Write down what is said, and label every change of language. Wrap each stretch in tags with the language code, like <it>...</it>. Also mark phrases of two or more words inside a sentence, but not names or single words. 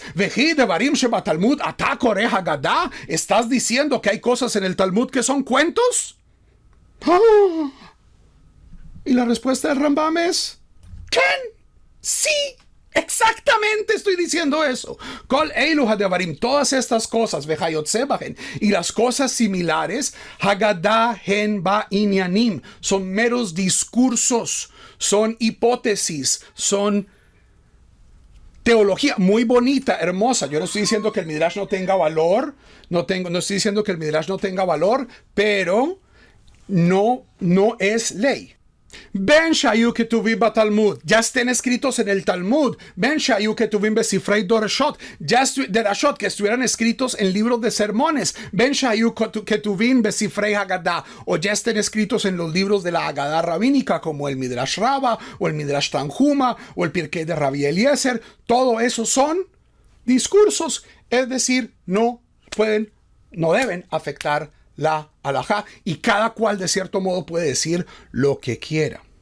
<he>וכי דברים שבתלמוד אתה קורא הגדה.</he> <es>¿Estás diciendo que hay cosas en el Talmud que son cuentos? Y la respuesta del Rambam es ¿quién? Sí, exactamente estoy diciendo eso.</es> <he>כל אלו הדברים,</he> <es>todas estas cosas,</es> <he>וכיוצא בהן,</he> <es>y las cosas similares,</es> <he>הגדה הן בעניינים,</he> <es>son meros discursos, son hipótesis, son teología muy bonita, hermosa. Yo no estoy diciendo que el Midrash no tenga valor, no estoy diciendo que el Midrash no tenga valor, pero no es ley.</es> <he>בין שהיו כתובים בתלמוד,</he> <es>ya estén escritos en el Talmud.</es> <he>בין שהיו כתובים בספרי דרשות,</he> <es>que estuvieran escritos en libros de sermones.</es> <he>בין שהיו כתובים בספרי הגדה,</he> <es>o ya estén escritos en los libros de la Haggadah rabínica, como el Midrash Rabbah, o el Midrash Tanhuma, o el Pirkei de Rabbi Eliezer. Todo eso son discursos, es decir, no deben afectar la halajá, y cada cual de cierto modo puede decir lo que quiera.</es>